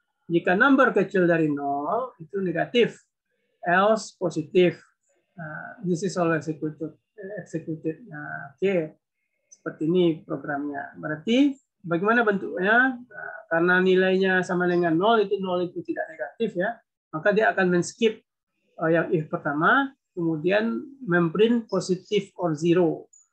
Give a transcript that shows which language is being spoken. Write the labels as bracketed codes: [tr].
[id] Jika number kecil dari 0, itu negatif. Else positif. [en] This is always executed. [id] Nah, oke. Seperti ini programnya. Berarti bagaimana bentuknya? Nah, karena nilainya sama dengan 0, itu 0 itu tidak negatif ya. Maka dia akan men-skip yang if pertama, kemudian memprint positif or zero.